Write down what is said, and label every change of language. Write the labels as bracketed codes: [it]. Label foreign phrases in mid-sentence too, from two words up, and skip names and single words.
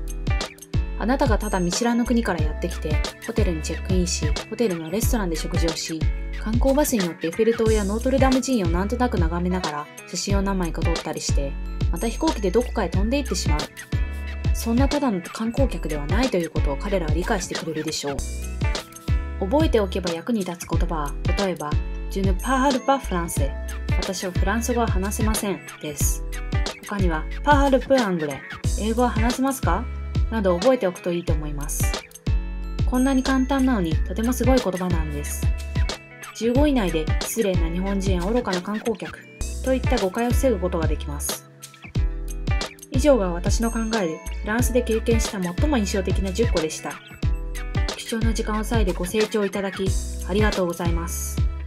[ja] あなたがただ見知らぬ国からやってきて、ホテルにチェックインし、ホテルのレストランで食事をし、観光バスに乗ってエッフェル塔やノートルダム寺院をなんとなく眺めながら写真を何枚か撮ったりして、また飛行機でどこかへ飛んで行ってしまう。そんなただの観光客ではないということを彼らは理解してくれるでしょう。覚えておけば役に立つ言葉は、例えば、 [fr] Je ne parle pas français。 [ja] 私はフランス語は話せませんです。 [fr] 他には、parle peu anglais。 [ja] 英語は話せますかなど覚えておくといいと思います。こんなに簡単なのにとてもすごい言葉なんです。15以内で失礼な日本人や愚かな観光客といった誤解を防ぐことができます。以上が私の考えでフランスで経験した最も印象的な10個でした。貴重な時間を割いてご清聴いただきありがとうございます。